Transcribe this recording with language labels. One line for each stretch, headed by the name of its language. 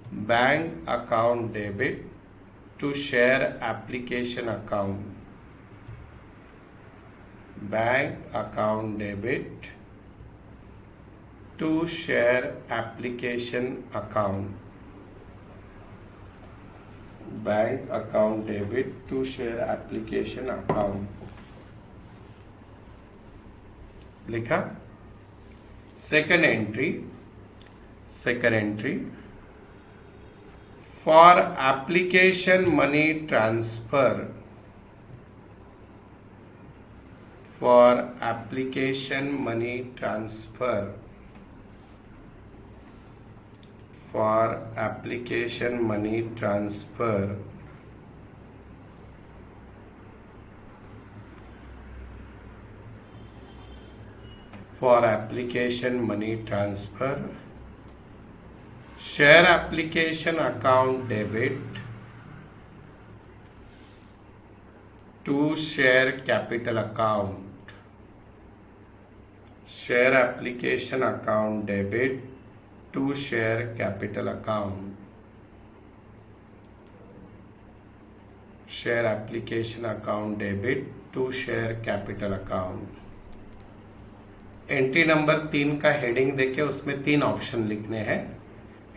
English: bank account debit to share application account, bank account debit to share application account, bank account debit to share application account लिखा। Second entry for application money transfer, for application money transfer, for application money transfer, for application money transfer, share application account debit to share capital account, share application account debit to share capital account, share application account debit to share capital account।
Hindi: Entry number 3 का heading देखे, उसमें 3 option लिखने हैं।